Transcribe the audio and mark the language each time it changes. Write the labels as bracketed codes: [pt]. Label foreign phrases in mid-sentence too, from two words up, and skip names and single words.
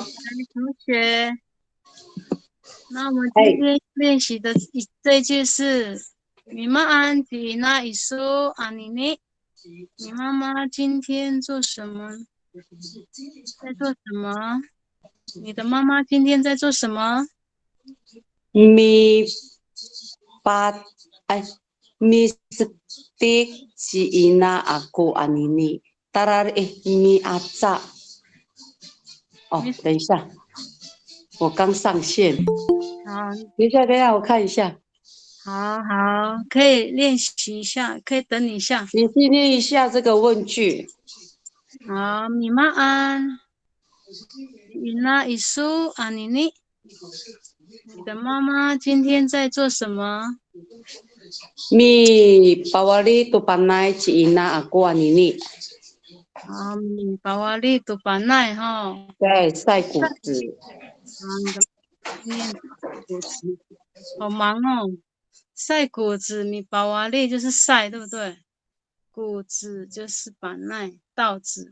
[zh] 同学，那我们今天练习的这一句是 [ami] 你妈安迪那一苏阿尼尼。 [zh] 你妈妈今天做什么？在做什么？你的妈妈今天在做什么？ [ami] mi pat ay mi speak si ina aku anini tarar mi aca。 [zh] 哦，等一下，我刚上线。好，等一下，我看一下。好，可以练习一下，可以等你一下。你去念一下这个问句。 [ami] 好，你妈安，你那一苏阿尼尼。 [zh] 你的妈妈今天在做什么？ [ami] mi pawali tu panay si ina aku anini。米巴瓦利杜巴奈哈。 [zh] 对，晒谷子。你的念谷子，好忙哦。晒谷子，米巴瓦利就是晒，对不对？谷子就是板奈稻子。